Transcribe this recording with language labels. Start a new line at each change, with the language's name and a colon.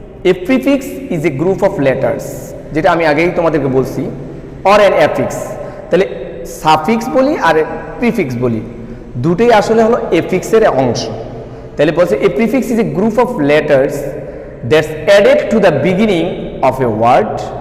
English: A prefix is a group of letters,
Bangla: যেটা আমি আগেই তোমাদেরকে বলছি,
English: or an affix।
Bangla: তাহলে সাফিক্স বলি আর প্রিফিক্স বলি, দুটোই আসলে হলো এফিক্সের অংশ। তাহলে বলছে
English: a prefix is a group of letters that's added to the beginning of a word.